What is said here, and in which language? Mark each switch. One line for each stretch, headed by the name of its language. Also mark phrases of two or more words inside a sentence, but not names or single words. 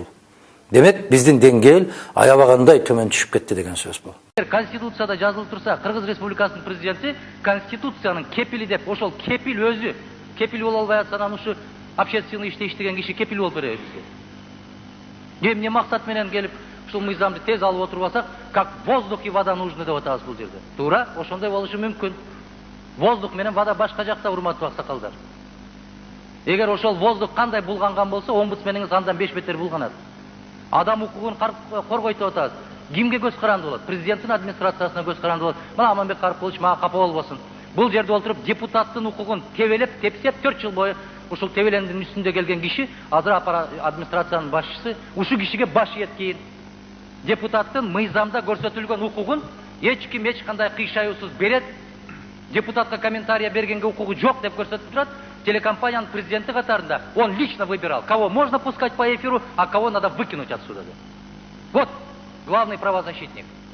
Kyrgyz: Демек, биздин деңгээл аябагандай төмөн түшүп кетти деген сөз бул. Конституцияда жазылып турса, Кыргыз Республикасынын президенти Конституциянын кепили деп, ошол кепил өзү кепил боло албай атса, анан ушу общественный иште иштеген киши кепил болуп береби бизге? Эмне максат менен келип ушул мыйзамды тез алып отуруп алсак,
Russian: как воздух и вода нужны
Kyrgyz: деп атабыз бул жерде. Туура, ошондой болушу мүмкүн. Воздух менен вода башка жакта, урматтуу аксакалдар. Эгер ошол воздух кандай булганган болсо, омбудсмениңиз андан 5 бетер булганат. Адам укугун коргойт деп атабыз. Кимге көз каранды болот? Президенттин администрациясына көз каранды болот. Мына Аманбек Карпович мага капа болбосун. Бул жерде отуруп депутаттын укугун тебелеп, тепсеп 4 жыл бою ушул тебелендин үстүндө келген киши, азыр администрациянын башчысы, ушу кишиге баш ийет. Депутаттын мыйзамда көрсөтүлгөн укугун эч ким эч кандай кыйшаюусуз берет. Депутатка комментарий бергенге укугу жок деп көрсөтүп турат. Телекомпаниянын президенти катарында
Russian: он лично выбирал, кого можно пускать по эфиру, а кого надо выкинуть отсюда. Вот главный правозащитник.